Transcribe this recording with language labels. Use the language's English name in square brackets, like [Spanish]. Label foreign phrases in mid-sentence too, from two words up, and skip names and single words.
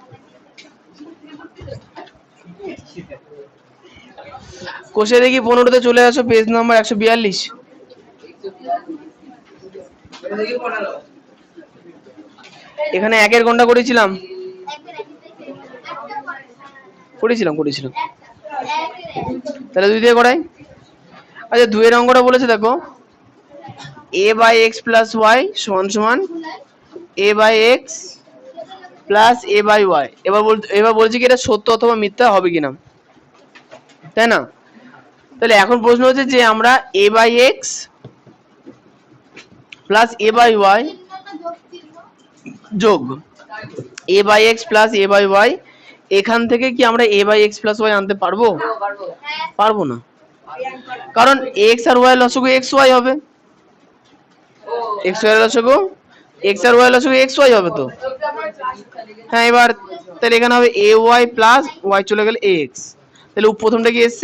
[Bangla] কোষে দেখি 15তে চলে আসো, পেজ নাম্বার 142, এখানে একের কোনটা করেছিলাম, করেছিলাম তাহলে 2 দিয়ে করাই। আচ্ছা 2 এর অঙ্কটা বলেছে দেখো, a/x + y = a/x + a/y, এবার বলছি কি এটা সত্য অথবা মিথ্যা হবে কিনা, তাই না? তাহলে এখন প্রশ্ন হচ্ছে যে আমরা a/x + a/y যোগ a/x + a/y, এখান থেকে কি আমরা a/x + y আনতে পারবো? পারবো না, কারণ x আর y লসাগু xy হবে, x y লসাগু x আর y লসাগু xy হবে তো, হ্যাঁ এবার তাহলে এখানে হবে ay + y চলে গেল ax, তাহলে প্রথমটা কি এসছে?